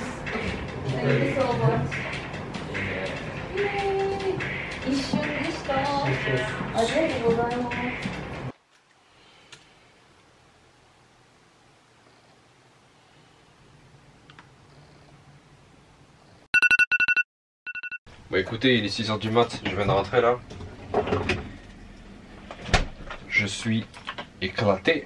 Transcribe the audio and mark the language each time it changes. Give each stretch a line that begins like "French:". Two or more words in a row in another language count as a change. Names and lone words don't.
English: Thank you so much.
Japanese: 一瞬でした。ありがとうございます。
French: Bon écoutez, il est 6h du mat, je viens de rentrer là. Je suis éclaté.